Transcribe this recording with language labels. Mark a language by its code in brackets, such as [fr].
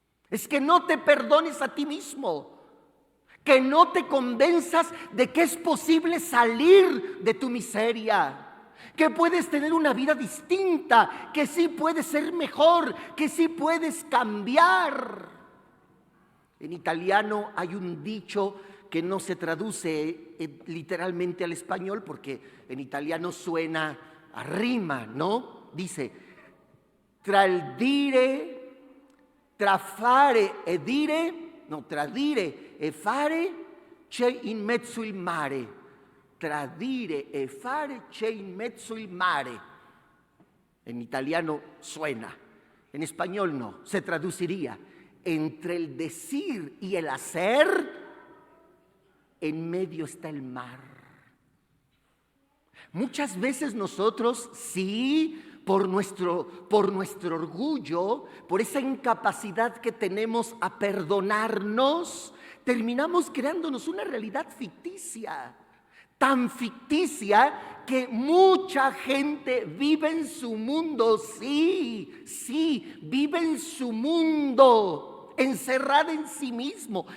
[es] Es que no te perdones a ti mismo, que no te convenzas de que es posible salir de tu miseria, que puedes tener una vida distinta, que sí puedes ser mejor, que sí puedes cambiar. En italiano hay un dicho que no se traduce literalmente al español porque en italiano suena a rima, ¿no? [it] Dice, tra il dire, tra fare e dire, no, tra dire e fare c'è in mezzo il mare. Tra dire e fare c'è in mezzo il mare. [es] En italiano suena, en español no, se traduciría. Entre el decir y el hacer, en medio está el mar. Muchas veces nosotros sí, por nuestro orgullo, por esa incapacidad que tenemos a perdonarnos, terminamos creándonos una realidad ficticia, tan ficticia que mucha gente vive en su mundo, sí, vive en su mundo, encerrada en sí mismo.